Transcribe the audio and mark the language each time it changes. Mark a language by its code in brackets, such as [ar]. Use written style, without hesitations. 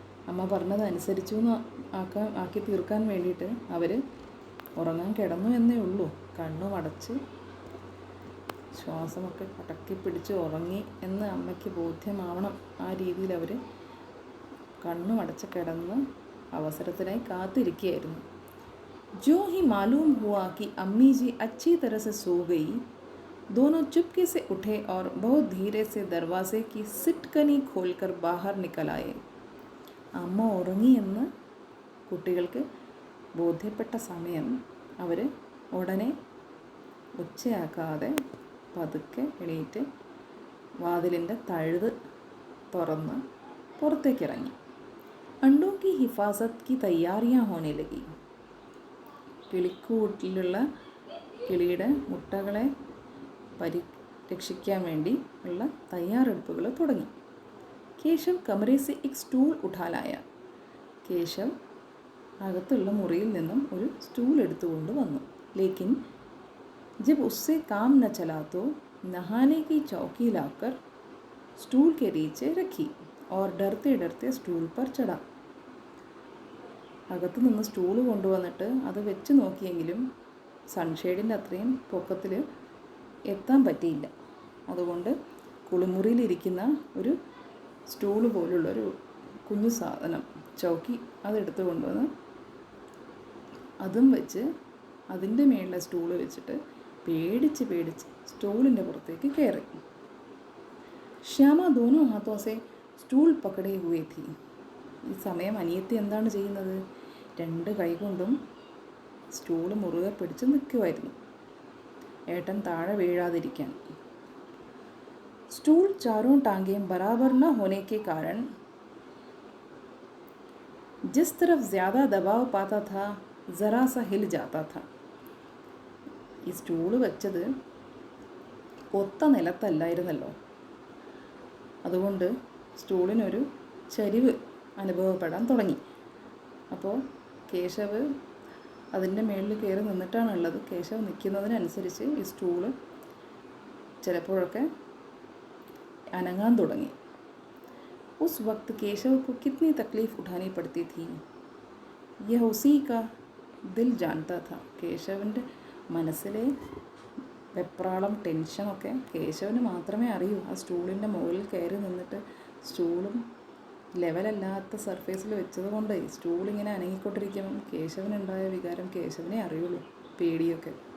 [ml] അമ്മ പറഞ്ഞതനുസരിച്ചു ആക്കി തീർക്കാൻ വേണ്ടിയിട്ട് അവർ ഉറങ്ങാൻ കിടന്നു എന്നേ ഉള്ളൂ. കണ്ണും അടച്ച് ശ്വാസമൊക്കെ അടക്കി പിടിച്ച് ഉറങ്ങി എന്ന് അമ്മയ്ക്ക് ബോധ്യമാവണം. ആ രീതിയിൽ അവർ കണ്ണും അടച്ച് കിടന്ന് അവസരത്തിനായി കാത്തിരിക്കുകയായിരുന്നു. [hi] जो ही मालूम हुआ कि अम्मी जी अच्छी तरह से सो गई, दोनों चुपके से उठे और बहुत धीरे से दरवाजे की सिटकनी खोलकर बाहर निकल आए. [ml] അമ്മ ഉറങ്ങിയെന്ന് കുട്ടികൾക്ക് ബോധ്യപ്പെട്ട സമയം അവർ ഉടനെ ഒച്ചയാക്കാതെ പതുക്കെ എണീറ്റ് വാതിലിൻ്റെ തഴുത് തുറന്ന് പുറത്തേക്കിറങ്ങി. [hi] അണ്ടോ കി ഹിഫാസത്ത് കി തയ്യാറിയാ ഹോനെ ലഗി. [ml] കിളിക്കൂട്ടിലുള്ള കിളിയുടെ മുട്ടകളെ പരിരക്ഷിക്കാൻ വേണ്ടി ഉള്ള തയ്യാറെടുപ്പുകൾ തുടങ്ങി. കേശവ് [hi] കമരെ സെ എക് സ്റ്റൂൾ ഉഠാ ലായ. [ml] കേശവ് അകത്തുള്ള മുറിയിൽ നിന്നും ഒരു സ്റ്റൂൾ എടുത്തുകൊണ്ട് വന്നു. [hi] ലേക്കിൻ जब उससे काम न चला तो नहाने की चौकी लाकर स्टूल के नीचे रखी और डरते डरते स्टूल पर चढ़ा. [ml] അകത്ത് നിന്ന് സ്റ്റൂൾ കൊണ്ടുവന്നിട്ട് അത് വെച്ച് നോക്കിയെങ്കിലും സൺഷെയ്ഡിൻ്റെ അത്രയും പൊക്കത്തിൽ എത്താൻ പറ്റിയില്ല. അതുകൊണ്ട് കുളിമുറിയിലിരിക്കുന്ന ഒരു സ്റ്റൂള് പോലുള്ളൊരു കുഞ്ഞു സാധനം ചൗക്കി അതെടുത്ത് കൊണ്ടുവന്ന് അതും വെച്ച് അതിൻ്റെ മേളിലെ സ്റ്റൂള് വെച്ചിട്ട് പേടിച്ച് സ്റ്റൂളിൻ്റെ പുറത്തേക്ക് കയറി. [hi] ശ്യാമ ദോനോ ഹാത്തോസെ സ്റ്റൂൾ പക്കടേ ഹുവേ ഥി. [ml] ഈ സമയം അനിയത്തി എന്താണ് ചെയ്യുന്നത്? 2 കൈകൊണ്ടും സ്റ്റൂള് മുറുകെ പിടിച്ച് നിൽക്കുമായിരുന്നു, ഏട്ടൻ താഴെ വീഴാതിരിക്കാൻ. [hi] സ്റ്റൂൾ चारों टांगें बराबर न होने के कारण जिस तरफ ज़्यादा दबाव पाता था ज़रा सा हिल जाता था. [ml] ഈ സ്റ്റൂള് വെച്ചത് ഒത്ത നിലത്തല്ലായിരുന്നല്ലോ, അതുകൊണ്ട് സ്റ്റൂളിനൊരു ചരിവ് അനുഭവപ്പെടാൻ തുടങ്ങി. അപ്പോൾ കേശവ് അതിൻ്റെ മേളിൽ കയറി നിന്നിട്ടാണുള്ളത്. കേശവ് നിൽക്കുന്നതിനനുസരിച്ച് ഈ സ്റ്റൂള് ചിലപ്പോഴൊക്കെ അനങ്ങാൻ തുടങ്ങി. [hi] ഉസ് വക്ത് കേശവ് को कितनी तकलीफ़ उठानी पड़ती थी यह उसी का दिल जानता था. [ml] കേശവൻ്റെ മനസ്സിലെ വെപ്രാളം ടെൻഷനൊക്കെ കേശവന് മാത്രമേ അറിയൂ. ആ സ്റ്റൂളിൻ്റെ മുകളിൽ കയറി നിന്നിട്ട് സ്റ്റൂളും ലെവലല്ലാത്ത സർഫേസിൽ വെച്ചത് കൊണ്ട് സ്റ്റൂളിങ്ങനെ അനങ്ങിക്കൊണ്ടിരിക്കുമ്പം കേശവനുണ്ടായ വികാരം കേശവനെ അറിയുള്ളൂ, പേടിയൊക്കെ.